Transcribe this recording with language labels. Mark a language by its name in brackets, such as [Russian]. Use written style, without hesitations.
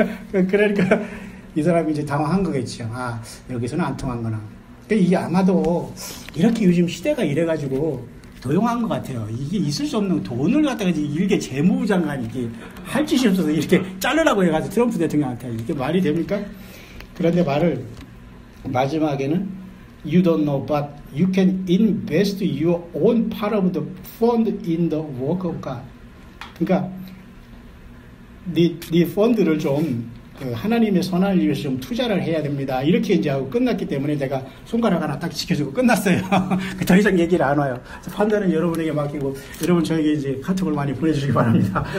[Korean] 그러니까 이 사람이 이제 당황한 거겠죠. 여기서는 안 통한구나. 이게 아마도 이렇게 요즘 시대가 이래가지고 도용한 것 같아요. 이게 있을 수 없는 돈을 갖다가 이렇게 재무부 장관이 이렇게 할 짓이 없어서 이렇게 자르라고 해가지고 트럼프 대통령한테 이게 말이 됩니까? 그런데 말을 마지막에는 [English] You don't know, but you can invest your own part of the fund in the work of God. [Korean] 그러니까 네 펀드를 좀 하나님의 선한을 위해서 좀 투자를 해야 됩니다. 이렇게 이제 하고 끝났기 때문에 내가 손가락 하나 딱 지켜주고 끝났어요. 더 이상 얘기를 안 와요. 판단은 여러분에게 맡기고 여러분 저에게 이제 카톡을 많이 보내주시기 바랍니다.